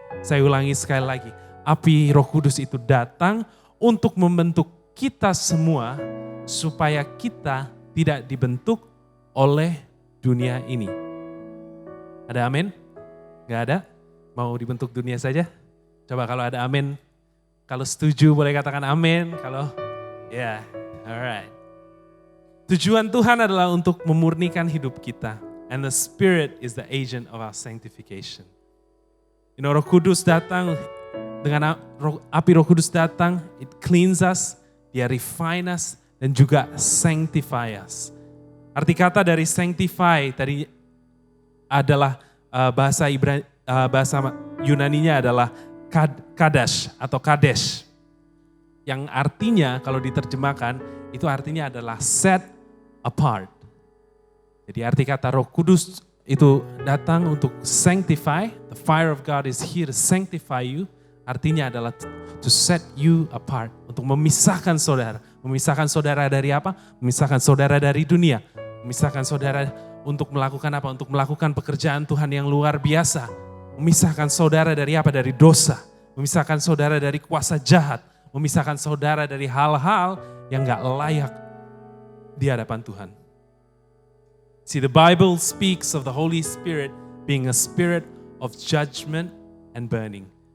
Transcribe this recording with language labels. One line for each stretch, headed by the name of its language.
Indonesian: Saya ulangi sekali lagi, api Roh Kudus itu datang untuk membentuk kita semua supaya kita tidak dibentuk oleh dunia ini. Ada amin? Gak ada? Mau dibentuk dunia saja? Coba kalau ada amin, kalau setuju boleh katakan amin, kalau ya,
English: alright.
Indonesian: Tujuan Tuhan adalah untuk memurnikan hidup kita.
English: And the Spirit is the agent of our sanctification.
Indonesian: Roh Kudus datang, dengan api Roh Kudus datang,
English: it cleans us,
Indonesian: dia
English: refine us,
Indonesian: dan juga
English: sanctify us.
Indonesian: Arti kata dari sanctify tadi adalah bahasa Yunaninya adalah kadash atau kadesh. Yang artinya kalau diterjemahkan, itu artinya adalah
English: set apart.
Indonesian: Jadi arti kata Roh Kudus itu datang untuk sanctify.
English: The fire of God is here to sanctify you.
Indonesian: Artinya adalah
English: to set you apart.
Indonesian: Untuk memisahkan saudara. Memisahkan saudara dari apa? Memisahkan saudara dari dunia. Memisahkan saudara untuk melakukan apa? Untuk melakukan pekerjaan Tuhan yang luar biasa. Memisahkan saudara dari apa? Dari dosa. Memisahkan saudara dari kuasa jahat. Memisahkan saudara dari hal-hal yang gak layak di hadapan Tuhan.
English: See, the Bible speaks of the Holy Spirit being a spirit of judgment and burning.